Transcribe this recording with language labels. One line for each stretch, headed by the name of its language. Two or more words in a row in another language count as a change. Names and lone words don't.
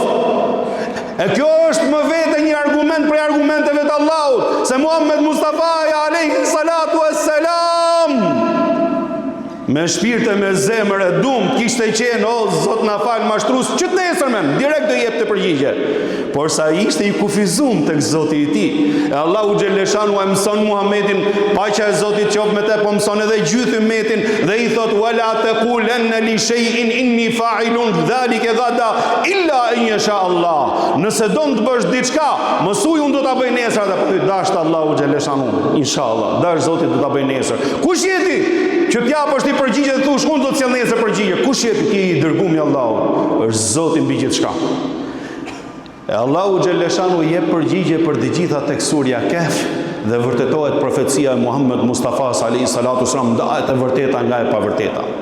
Albanian: E kjo është më vete një argument prej argumenteve të Allahut, se Muhammed Mustafa
Arabic: عليه الصلاة والسلام
Albanian: me shpirt e me zemër e dumt kishte qenë, o Zot na fal mashtrues, që të nesërmen direkt do jepte përgjigje. Por sa ishte i kufizuar tek Zoti i tij, e Allahu xhaleshanu e mëson Muhamedit, paqja e Zotit qoftë me te, po mëson edhe gjithë ummetin dhe i thot
Arabic: ولا تقولن لشيء إني فاعل ذلك غدا إلا أن يشاء الله.
Albanian: Nëse do të bësh diçka, mësuj unë do ta bëj nesër atë, dash Allahu xhaleshanu, inshallah, dash Zoti do ta bëj nesër. Kush je ti që t'japësh ti përgjigje dhe thush unë do të sjell nesër përgjigje? Kush je ti i dërguar i Allahut? Është Zoti mbi gjithçka. E Allahu xhaleshanu jep përgjigje për të gjitha tek surja Kehf dhe vërtetohet profecia e Muhammed Mustafa
Arabic: عليه الصلاة والسلام,
Albanian: ndahet e vërteta nga e pavërteta.